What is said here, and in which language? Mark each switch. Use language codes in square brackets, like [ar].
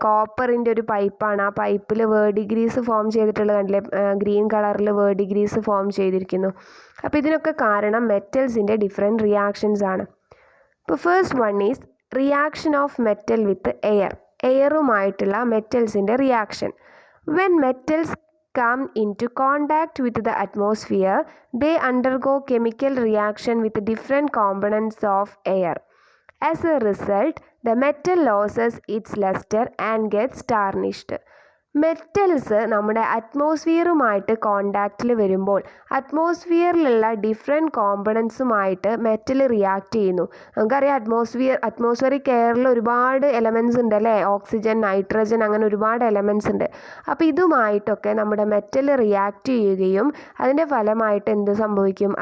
[ml] കോപ്പറിൻ്റെ ഒരു പൈപ്പാണ്. ആ പൈപ്പിൽ വേർഡിഗ്രീസ് ഫോം ചെയ്തിട്ടുള്ളത് കണ്ടില്ലേ? ഗ്രീൻ കളറിൽ വേർഡിഗ്രീസ് ഫോം ചെയ്തിരിക്കുന്നു. അപ്പോൾ ഇതിനൊക്കെ കാരണം മെറ്റൽസിൻ്റെ ഡിഫറെൻറ്റ് റിയാക്ഷൻസ് ആണ്. ഇപ്പോൾ [en] First one is reaction of metal with air. [ml] എയറുമായിട്ടുള്ള മെറ്റൽസിൻ്റെ reaction. [en] When metals come into contact with the atmosphere, they undergo chemical reaction with different components of air. As a result, the metal loses its luster and gets tarnished. [ml] Metals നമ്മുടെ അറ്റ്മോസ്ഫിയറുമായിട്ട് കോണ്ടാക്റ്റിൽ വരുമ്പോൾ അറ്റ്മോസ്ഫിയറിലുള്ള different കോമ്പണൻസുമായിട്ട് metal react ചെയ്യുന്നു. നമുക്കറിയാം atmospheric എയറിൽ ഒരുപാട് elements ഉണ്ട് അല്ലേ? Oxygen, nitrogen, അങ്ങനെ ഒരുപാട് എലമെൻറ്റ്സ് ഉണ്ട്. അപ്പോൾ ഇതുമായിട്ടൊക്കെ നമ്മുടെ മെറ്റൽ റിയാക്ട് ചെയ്യുകയും അതിൻ്റെ ഫലമായിട്ട് എന്ത് സംഭവിക്കും?